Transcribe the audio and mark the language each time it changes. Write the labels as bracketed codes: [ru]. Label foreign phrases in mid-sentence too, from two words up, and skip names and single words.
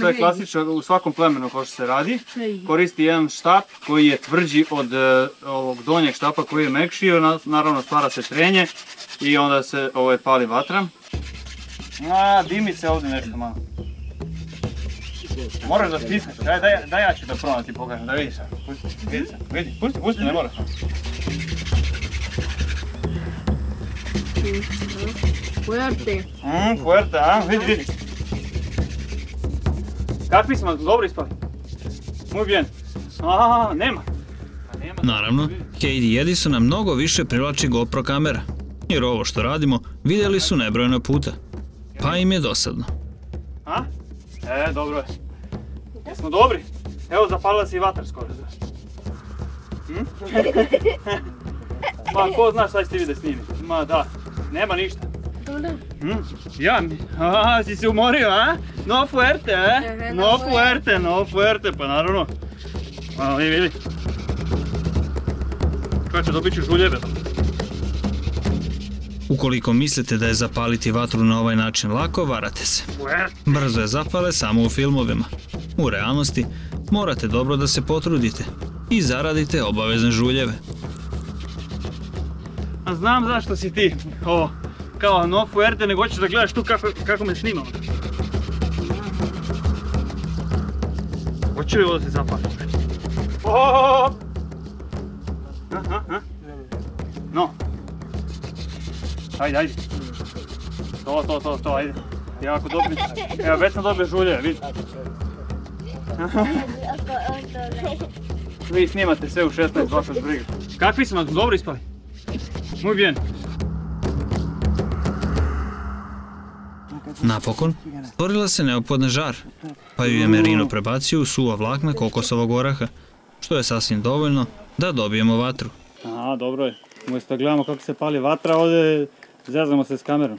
[sr] To je klasično u svakom plemenu kao što se radi. Koristi jedan štap koji je tvrđi od ovog donjeg štapa koji je mekši. Naravno stvara se trenje i onda se pali vatra. Dimi se ovdje nešto malo. Moraš da stisneš, daj ja ću da probam ti pokažem, da vidiš sad. Pusti, ne moraš. [es] Fuerte. Fuerte, a? [sr] Vidi. Kakvi smo, dobro ispali? [es] Muy bien. [sr] Nema. Naravno, Heidi i Edisona mnogo više privlači GoPro kamera, jer ovo što radimo vidjeli su nebrojeno puta, pa im je dosadno. Dobro je. Jesmo dobri? Evo, zapalila se i vatra skoro. Pa, ko zna šta ćete vi da snimi? Ma da, nema ništa. Ja, si se umorio, a? [es] No fuerte, No fuerte, [sr] pa naravno. Vidi. Čovječe, dobit ću žuljeve. Ukoliko mislite da je zapaliti vatru na ovaj način lako, varate se. Brzo je zapale samo u filmovima. U realnosti morate dobro da se potrudite i zaradite obavezne žuljeve. A znam zašto si ti kao [es] no fuerte, [sr] nego hoćeš da gledaš tu kako me snimam. Hoću li ovo da se zapali? [es] No. [sr] Ajde. To, ajde. Jako dobri. Evo, već sam dobio žuljeve, vidi. Vi snimate sve u 16, baš vas briga. Kakvi smo, dobro ispali? [es] Muy bien. [sr] Napokon, stvorila se neophodna žar, pa ju je Merino prebacio u suva vlakna kokosovog oraha, što je sasvim dovoljno da dobijemo vatru. Dobro je. Umjesto gledamo kako se pali vatra, ovdje zezamo se s kamerom.